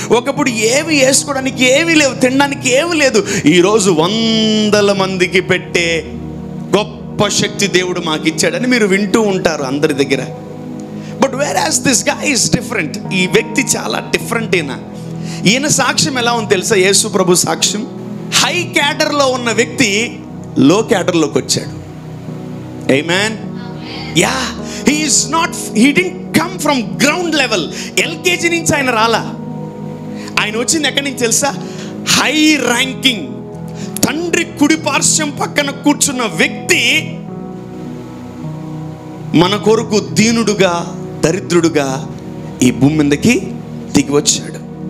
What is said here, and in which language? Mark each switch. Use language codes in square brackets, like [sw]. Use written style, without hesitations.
[te] ఒకప్పుడు ఏవి వేసుకోవడానికి ఏమీ లేవు, తినడానికి ఏమీ లేదు, ఈరోజు 100 మందికి పెట్టే గొప్ప శక్తి దేవుడు మాకు ఇచ్చాడని మీరు వింటూ ఉంటారు అందరి దగ్గర. [en] But where as this guy is different. [te] ఈ వ్యక్తి చాలా డిఫరెంట్. ఈయన సాక్ష్యం ఎలా ఉంది తెలుసా? యేసు ప్రభు సాక్ష్యం, హై క్యాడర్లో ఉన్న వ్యక్తి లో క్యాడర్లోకి వచ్చాడు. ఆమేన్. [en] Yeah, he didn't come from ground level. [te] LKG నుంచి ఆయన రాలా. ఆయన వచ్చింది ఎక్కడి నుంచి తెలుసా? హై ర్యాంకింగ్, తండ్రి కుడి పార్శ్వం పక్కన కూర్చున్న వ్యక్తి మన కొరకు దీనుడుగా, దరిద్రుడుగా ఈ భూమి మీదకి దిగి వచ్చాడు.